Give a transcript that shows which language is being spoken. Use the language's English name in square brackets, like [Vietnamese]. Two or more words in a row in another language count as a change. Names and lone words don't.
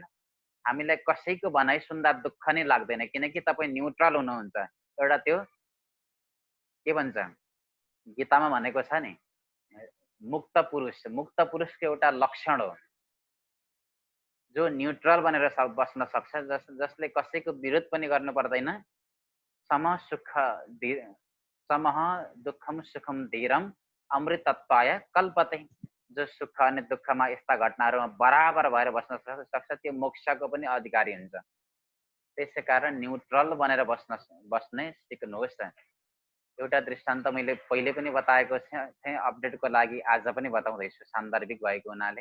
[Nepali] हामीलाई कसैको भनाइ सुन्दा दुःख नै लाग्दैन, किनकि तपाईँ न्युट्रल हुनुहुन्छ। एउटा त्यो के भन्छ गीतामा भनेको छ नि, मुक्त पुरुषको एउटा लक्षण हो, जो न्युट्रल बनेर बस्न सक्छ, जसले कसैको विरोध पनि गर्नु पर्दैन। [Sanskrit] समः दुःखम सुखम धीरम अमृतत्वाय कल्पते। [Nepali] जो सुख अनि दुःखमा यस्ता घटनाहरूमा बराबर भएर बस्न सक्छ, त्यो मोक्षको पनि अधिकारी हुन्छ। त्यसै कारण न्युट्रल बनेर बस्ने सिक्नुहोस्। एउटा दृष्टान्त मैले पहिले पनि बताएको थिएँ, अपडेटको लागि आज पनि बताउँदैछु सान्दर्भिक भएको हुनाले।